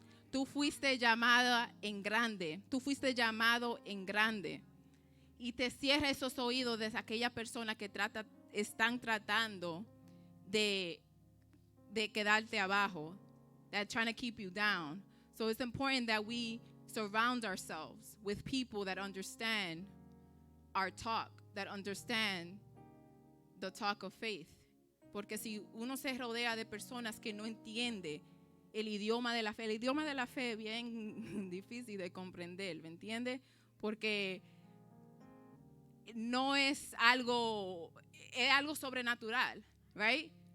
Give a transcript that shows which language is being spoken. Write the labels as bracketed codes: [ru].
[es] Tú fuiste llamada en grande. Tú fuiste llamado en grande. Y te cierra esos oídos de aquella persona que están tratando de quedarte abajo. [en] That trying to keep you down. So it's important that we surround ourselves with people that understand our talk, that understand the talk of faith. [es] Porque si uno se rodea de personas que no entiende el idioma de la fe es bien difícil de comprender, ¿me entiende? Porque no es algo sobrenatural, right?